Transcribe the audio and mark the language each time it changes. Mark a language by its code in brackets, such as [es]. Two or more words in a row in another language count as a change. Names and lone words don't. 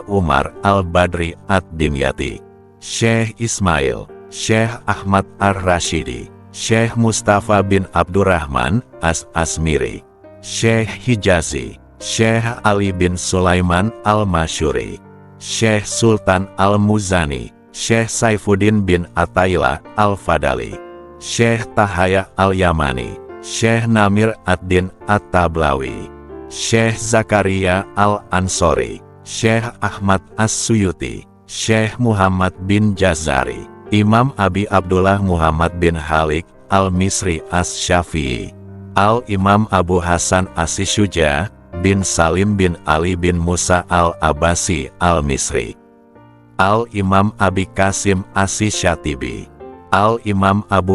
[id] Umar Al-Badri Ad-Dimyati, Syekh Ismail, Syekh Ahmad Ar-Rashidi, Syekh Mustafa bin Abdurrahman As-Asmiri, Syekh Hijazi, Syekh Ali bin Sulaiman Al-Masyuri, Syekh Sultan Al-Muzani, Syekh Saifuddin bin Athaillah Al-Fadali, Syekh Tahaya Al-Yamani, Syekh Namir Ad-Din At-Tablawi, Syekh Zakaria Al-Ansori, Syekh Ahmad As-Suyuti, Syekh Muhammad bin Jazari, Imam Abi Abdullah Muhammad bin Halik Al-Misri As-Syafi'i, Al-Imam Abu Hasan As-Syuja bin Salim bin Ali bin Musa Al-Abbasi Al-Misri, Al-Imam Abi Qasim As-Syatibi, Al-Imam Abu